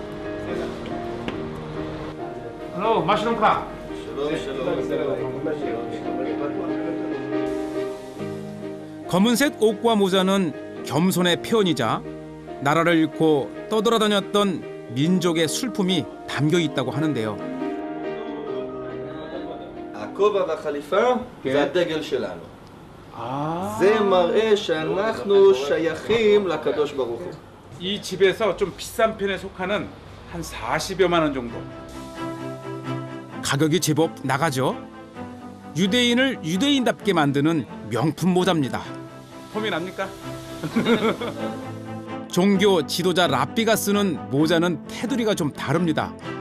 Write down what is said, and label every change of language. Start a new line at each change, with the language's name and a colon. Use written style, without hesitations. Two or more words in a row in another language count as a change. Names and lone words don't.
Korean: Hello, mushroom crab. 검은색 옷과 모자는 겸손의 표현이자 나라를 잃고 떠돌아다녔던 민족의 슬픔이 담겨 있다고 하는데요.
Hebrew: הכובע והחליפה זה הדגל שלנו. זה מראה שאנחנו שייכים לקדוש ברוך הוא.
Korean: 이 집에서 좀 비싼 편에 속하는 한 40여만 원 정도. 가격이 제법 나가죠. 유대인을 유대인답게 만드는 명품 모자입니다. 폼이 납니까? 종교 지도자 랍비가 쓰는 모자는 테두리가 좀 다릅니다.